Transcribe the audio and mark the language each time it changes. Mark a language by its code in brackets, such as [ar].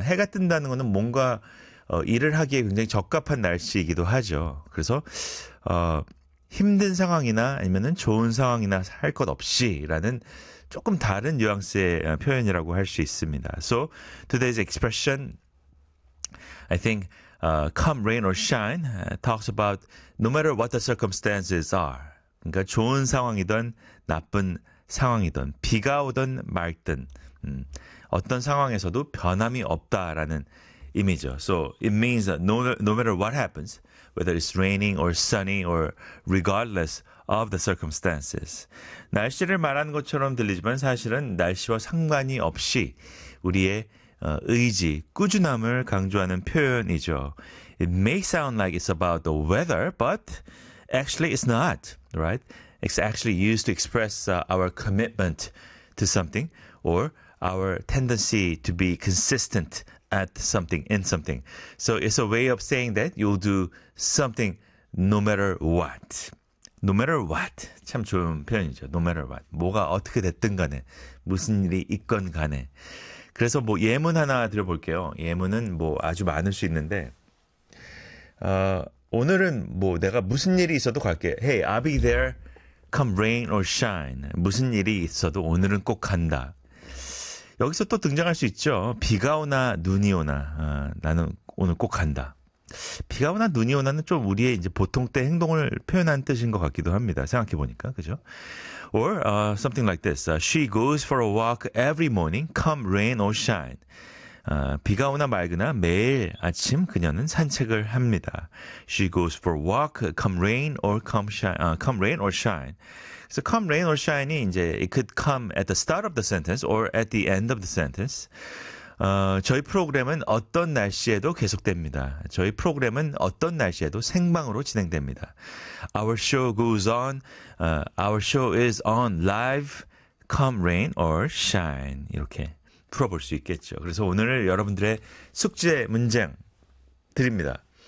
[ko] 해가 뜬다는 것은 뭔가 일을 하기에 굉장히 적합한 날씨이기도 하죠. 그래서 힘든 상황이나 아니면은 좋은 상황이나 할 것 없이라는 조금 다른 뉘앙스의 표현이라고 할 수 있습니다. [en] So today's expression, I think, come rain or shine, talks about no matter what the circumstances are. [ko] 그러니까 좋은 상황이든 나쁜 상황이든 비가 오든 맑든 어떤 상황에서도 변함이 없다라는 의미죠. [en] So it means that no matter what happens, whether it's raining or sunny or regardless of the circumstances. [ko] 날씨를 말하는 것처럼 들리지만 사실은 날씨와 상관이 없이 우리의 의지, 꾸준함을 강조하는 표현이죠. [en] It may sound like it's about the weather, but actually it's not, right? It's actually used to express our commitment to something or our tendency to be consistent at something, in something. So it's a way of saying that you'll do something no matter what. No matter what. [ko] 참 좋은 표현이죠. [en] No matter what. [ko] 뭐가 어떻게 됐든 간에, 무슨 일이 있건 간에. 그래서 뭐 예문 하나 드려볼게요. 예문은 뭐 아주 많을 수 있는데, 오늘은 뭐 내가 무슨 일이 있어도 갈게. [en] Hey, I'll be there. Come rain or shine. [ko] 무슨 일이 있어도 오늘은 꼭 간다. 여기서 또 등장할 수 있죠. 비가 오나 눈이 오나 나는 오늘 꼭 간다. 비가 오나 눈이 오나는 좀 우리의 이제 보통 때 행동을 표현한 뜻인 것 같기도 합니다. 생각해 보니까 그죠? [en] Or something like this. She goes for a walk every morning. Come rain or shine. [ko] 비가 오나 맑으나 매일 아침 그녀는 산책을 합니다. [en] She goes for a walk. Come rain or come shine. Come rain or shine. So come rain or shine이 [ko] 이제 [en] it could come at the start of the sentence or at the end of the sentence. [ko] 저희 프로그램은 어떤 날씨에도 계속됩니다. 저희 프로그램은 어떤 날씨에도 생방으로 진행됩니다. [en] Our show goes on. Our show is on live. Come rain or shine. [ko] 이렇게 풀어볼 수 있겠죠. 그래서 오늘 여러분들의 숙제 문장 드립니다.